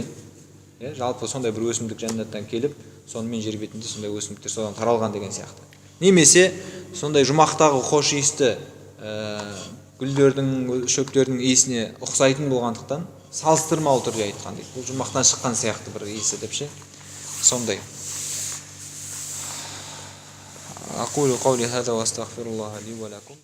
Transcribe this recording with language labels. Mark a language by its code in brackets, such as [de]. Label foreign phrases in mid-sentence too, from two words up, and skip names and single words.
[kk] Жалпы сондай бір өсімдік жәннаттан келіп, сонымен жер бетінде сондай өсімдіктер содан таралған деген сияқты. Немесе сондай жұмақтағы хош иісті гүлдердің, шөптердің иісіне ұқсайтын болғандықтан салыстырмалы түрде айтқан дейді. Бұл жұмақтан шыққан сияқты бір иісі деп ше. Сондай. [ar] أقول قولي هذا وأستغفر الله لي ولكم.